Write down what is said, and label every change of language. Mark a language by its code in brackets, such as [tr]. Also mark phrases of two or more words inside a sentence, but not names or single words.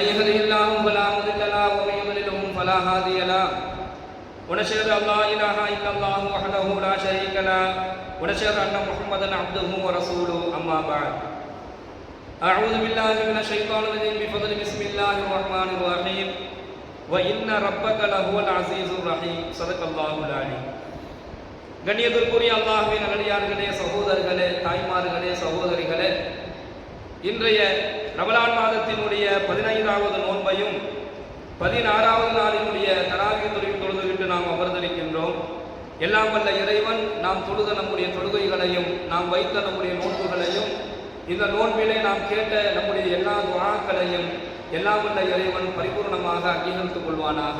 [ar] يهده الله فلا مضل له ومن يضلل فلا هادي له ونشهد أن لا إله إلا الله وحده لا شريك له ونشهد أن محمدا عبده ورسوله أما بعد أعوذ بالله من الشيطان الرجيم بفضل بسم الله الرحمن الرحيم وإن ربك لهو العزيز الرحيم صدق الله العليم. [ta] கண்ணியத்திற்குரிய அல்லாஹ்வின் நல்லடியார்களே, சகோதரர்களே, தாய்மார்களே, சகோதரிகளே, இன்றைய ரமலான் மாதத்தினுடைய 15வது நோன்பையும் 16வது நாளினுடைய தராவி தொழுதுவிட்டு நாம் அமர்ந்திருக்கின்றோம். எல்லாம் வல்ல இறைவன் நாம் தொழுத நம்முடைய தொழுகைகளையும் நாம் வைத்த நம்முடைய நோன்புகளையும் இந்த நோன்பிலே நாம் கேட்ட நம்முடைய எல்லா துஆக்களையும் எல்லாம் வல்ல இறைவன் பரிபூர்ணமாக அங்கீகரித்துக் கொள்வானாக.